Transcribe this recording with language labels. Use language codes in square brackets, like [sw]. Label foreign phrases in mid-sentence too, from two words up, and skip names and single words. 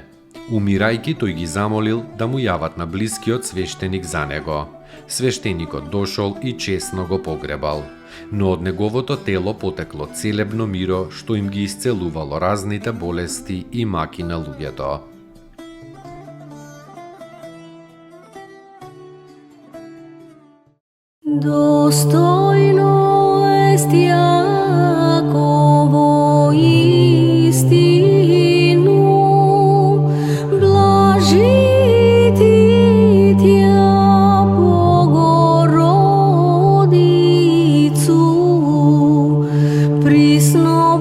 [mk] Умирајќи, тој ги замолил да му јават на блискиот свештеник за него. Свештеникот дошол и честно го погребал. Но од неговото тело потекло целебно миро, што им ги исцелувало разните болести и маки на луѓето. [cu] Достойно ест Јаково истину, блажити тја Богородицу, присно